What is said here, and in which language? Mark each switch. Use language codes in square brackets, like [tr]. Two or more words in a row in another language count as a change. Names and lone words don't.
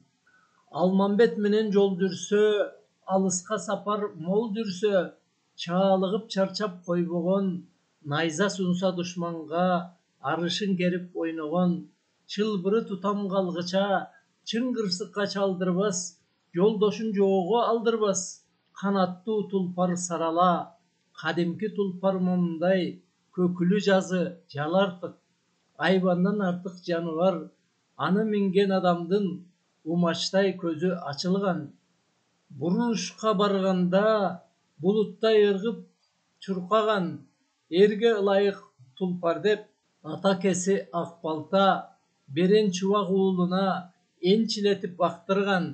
[ky] Алмамбет менен жол жүрсө, алыска сапар мол жүрсө, чаалыгып чарчап койбогон, найза сунса душманга арышын керип ойногон. Чылбыры тутам калгыча, чың кырсыкка чалдырбас, жолдошун жоого алдырбас. Канаттуу тулпар сарала, Кадимки тулпар момдой көкүлү жазы жалартык, айбандан артык жаны бар, аны минген адамдын умачтай көзү ачылган. Бурушка барганда булуттай ыргып чуркаган, эрге ылайык тулпар деп атакеси Акбалта берен чубак уулуна энчилетип бактырган.